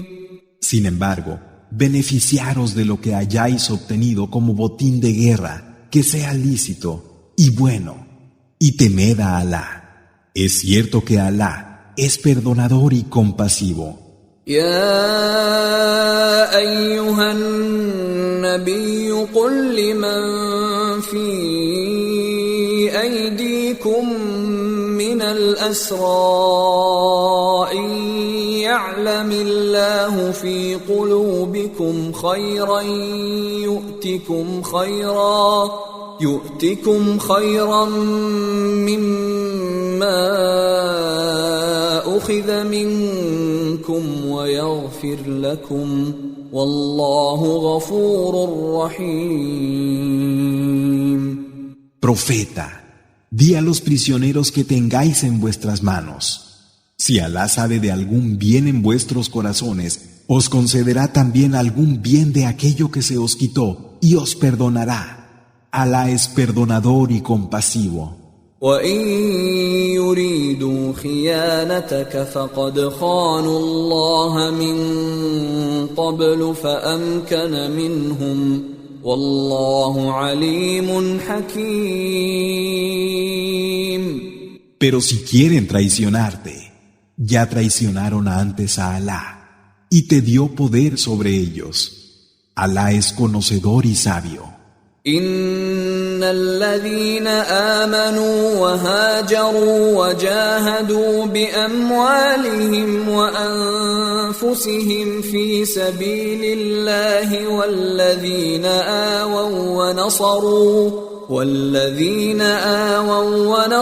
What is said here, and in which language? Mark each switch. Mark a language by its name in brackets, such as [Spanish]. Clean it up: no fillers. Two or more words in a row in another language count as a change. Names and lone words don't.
[Spanish] Sin embargo, beneficiaros de lo que hayáis obtenido como botín de guerra, que sea lícito y bueno, y temed a Alá. Es cierto que Alá es perdonador y compasivo. [Arabic] يا أيها النبي قل لمن في أيديكم من الأسرى إن يعلم الله في قلوبكم خيرا يؤتكم خيرا مما أخذ منكم ويغفر لكم والله غفور رحيم. [Spanish] Profeta, di a los prisioneros que tengáis en vuestras manos: si Alá sabe de algún bien en vuestros corazones, os concederá también algún bien de aquello que se os quitó y os perdonará. Alá es perdonador y compasivo. [Arabic] وَإِن يُرِيدُوا خِيَانَتَكَ فَقَدْ خَانُوا اللَّهَ مِن قَبْلُ فَأَمْكَنَ مِنْهُمْ وَاللَّهُ عَلِيمٌ حَكِيمٌ. [Spanish] Pero si quieren traicionarte, ya traicionaron antes a Alá, y te dio poder sobre ellos. Alá es conocedor y sabio. [Arabic] إن الذين آمنوا وهاجروا وجاهدوا بأموالهم وأنفسهم في سبيل الله والذين آووا